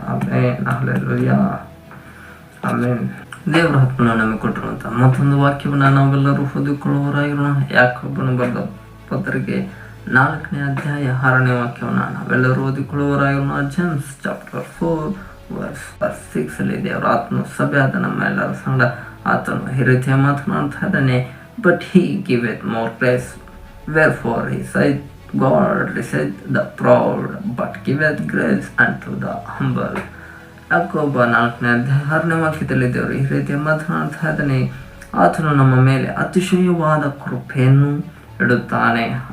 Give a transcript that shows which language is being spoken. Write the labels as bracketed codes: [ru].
[kn] ಆಮೇಲೆ ಹಾಲೆಲೂಯ. ಆಮೇಲೆ ದೇವರ ಆತ್ಮನ ನಮಗೆ ಕೊಟ್ಟಿರುವಂಥ ಮತ್ತೊಂದು ವಾಕ್ಯವನ್ನು ನಾವೆಲ್ಲರೂ ಓದಿಕೊಳ್ಳುವವರಾಗಿರೋಣ. ಯಾಕೋಬನು ಬರೆದ ಪತ್ರಿಕೆ 4ನೇ ಅಧ್ಯಾಯ 6ನೇ ವಾಕ್ಯವನ್ನು ನಾವೆಲ್ಲರೂ ಓದಿಕೊಳ್ಳುವವರಾಗಿರೋಣ. ಜೇಮ್ಸ್ ಚಾಪ್ಟರ್ 4:6 ದೇವರ ಆತ್ಮ ಸಭೆ ಆದ ನಮ್ಮೆಲ್ಲರ ಸಂಗಡ ಆತನು ಈ ರೀತಿಯ ಮಾತನಾಡ್ತಾ ಇದ್ದಾನೆ. [en] But he giveth more grace wherefore he said God resist the proud but giveth grace unto the humble. [kn] ಯಾಕೋಬ 4ನೇ ಅಧ್ಯಾಯ 6ನೇ ವಾಕ್ಯದಲ್ಲಿ ದೇವರು ಈ ರೀತಿಯ ಮಾತನಾಡ್ತಾ ಇದ್ದಾನೆ. ಆತನು ನಮ್ಮ ಮೇಲೆ ಅತಿಶಯವಾದ ಕೃಪೆಯನ್ನು ಇಡುತ್ತಾನೆ.